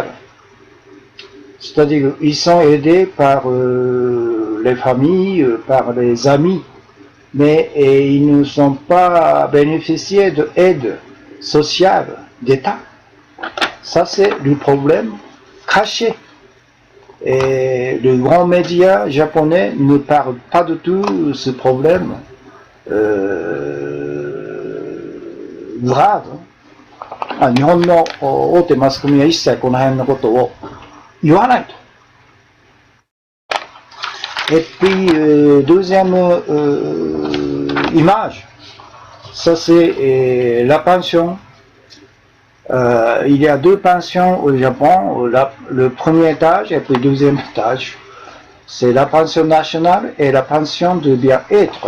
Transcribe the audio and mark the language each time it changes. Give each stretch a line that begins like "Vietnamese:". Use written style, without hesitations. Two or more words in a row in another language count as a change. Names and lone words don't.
French: C'est-à-dire, ils sont aidés par les familles, par les amis, mais ils ne sont pas bénéficiaires de aide sociale d'État. Ça, c'est le problème caché. Et les grands médias japonais ne parlent pas du tout de ce problème grave.
Japanese: 日本の大手マスコミは一切この辺のことを言わないと。
French: Et puis, deuxième image, ça c'est la pension. Il y a deux pensions au Japon, le premier étage et puis le deuxième étage. C'est la pension nationale et la pension de bien-être.